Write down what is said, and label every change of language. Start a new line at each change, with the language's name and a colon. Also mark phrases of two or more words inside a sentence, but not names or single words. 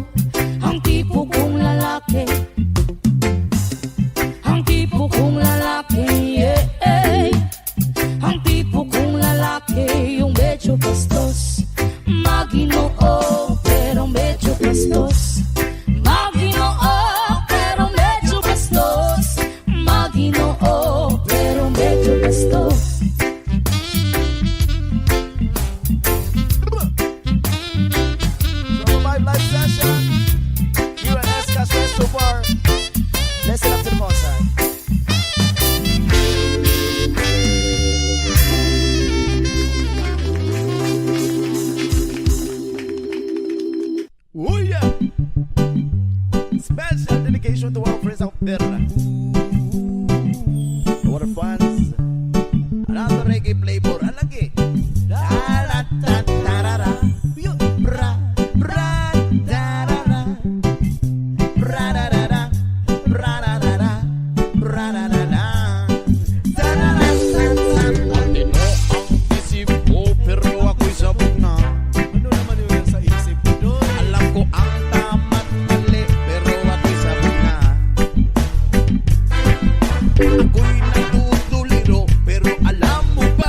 Filipino: Ang tipo kong lalaki, ang tipo kong lalaki, yeah, ang tipo kong lalaki, yung medyo bastos, maginoo pero medyo bastos, maginoo pero medyo bastos, maginoo pero medyo bastos.
English: So, my live session, UNS Castles so far. Listen up to the boss side. Oh yeah! Special dedication to our friends out there. To our fans. Another reggae flavor. Alagi. Da-da-da-da-da-da. Bra, bra, da-da-da. Bra-da-da-da. Bra-da-da-da. Bra-da-da-da. Da-da-da-da-da.
Filipino: Matino ang isip ko, pero ako'y sabog na. Ano naman yung sa isip ko doon? Alam ko ang tama't mali, pero ako'y sabog na. Ako'y natutuliro, pero alam mo ba?